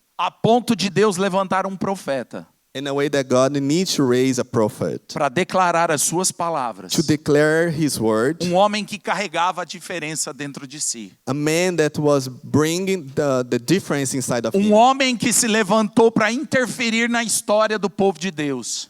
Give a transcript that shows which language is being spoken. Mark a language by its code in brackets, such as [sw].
[pt] a ponto de Deus levantar um profeta [en] in a way that God needs to raise a prophet [pt] para declarar as suas palavras. [en] to declare His word, [pt] Um homem que carregava a diferença dentro de si. [en] a man that was bringing the difference inside of [pt] Um [en] him, [pt] homem que se levantou para interferir na história do povo de Deus.